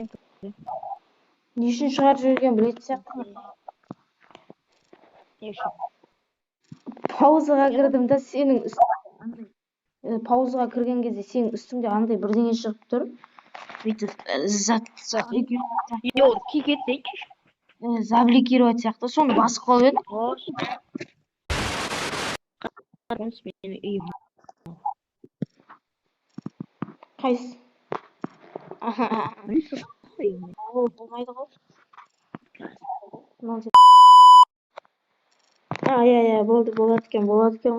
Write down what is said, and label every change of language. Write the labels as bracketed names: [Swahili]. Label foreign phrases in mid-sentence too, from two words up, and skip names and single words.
[Uzbek] Nishni chiqarib yurgan bilayapsizmi? Pauzaga kirdimda sening pauzaga kirgan кезде sening ustingda qanday birdengi chiqib turib, бүйтіп Yo'q, ketdik. [Kazakh] заблокировать сияқты соны басып қалып едім. Қайсы? Ол болмайды ғой. Иә, болды, болады екен ғой.